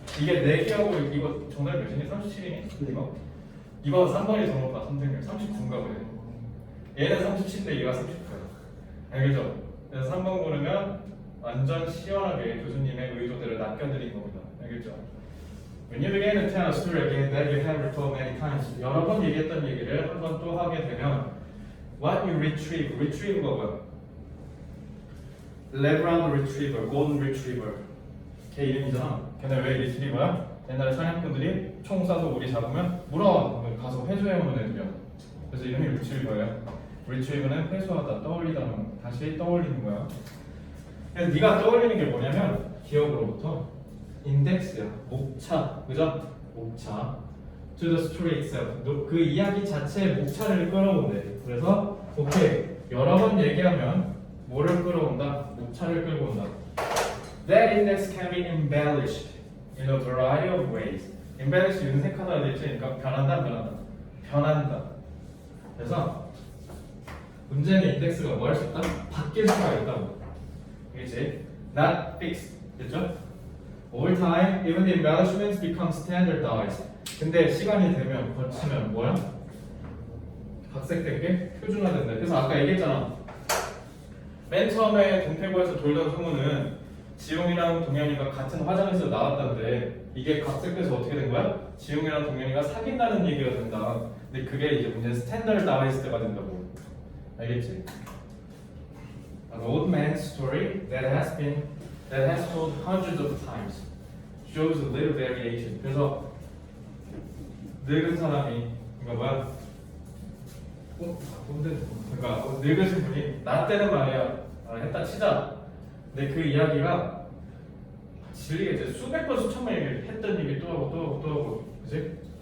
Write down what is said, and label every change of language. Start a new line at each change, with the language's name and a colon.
Korean: 이게 4개하고 이거 정답 몇이니? 37이니? 이거 3번이 더 높아. 선택률 39인가 보네. 얘는 37인데 얘가 39야. 알겠죠? 그래서 3번 고르면 완전 시원하게 교수님의 의도대로 낚여드린 겁니다. 알겠죠?
English: When you begin to tell a story again that you have retold many times,
Korean: 여러 번 얘기했던 얘기를 한 번 또 하게 되면
English: what you retrieve가 뭐야?
Korean: Labrador Retriever, Golden Retriever 걔 이름이잖아. 걔네 왜 리트리버야? 옛날에 사냥꾼들이 총 쏴서 우리 잡으면 물어! 가서 회수해오는 애들이야. 그래서 이름이 리트리버예요. 리트리버는 회수하다, 떠올리다, 다시 떠올리는 거야. 그래서 네가 떠올리는 게 뭐냐면 기억으로부터 인덱스야, 목차, 그죠? 목차
English: to the story itself,
Korean: 그 이야기 자체의 목차를 끌어온대. 그래서 오케이, 여러 번 얘기하면 뭐를 끌어온다? 목차를 끌고 온다.
English: That index can be embellished in a variety of ways.
Korean: embellish 윤색하다 되지, 그러니까 변한다. 그래서 문제는 인덱스가 뭐 할 수 있다? 바뀔 수가 있다고. 그렇지?
English: Not fixed.
Korean: 됐죠?
English: Over time, even the embellishments become standardized.
Korean: 근데 시간이 되면 거치면 뭐야? 각색된 게 표준화된다. 그래서 아까 얘기했잖아. 맨 처음에 동태구에서 돌던 소문은 지용이랑 동현이가 같은 화장실에서 나왔다는데 이게 각색돼서 어떻게 된 거야? 지용이랑 동현이가 사귄다는 얘기가 된다. 근데 그게 이제 문제는 standardized가 된다고. 알겠지?
English: An old man's story that has told hundreds of times shows a little variation.
Korean: 그래서 늙은 사람이 그러니까 뭐야? 그러니까 늙으신 분이 나 때는 말이야 했다 치자. 근데 그 이야기가 질리게 이제 수백 번 수천 번 했던 얘기 또 하고, 그지?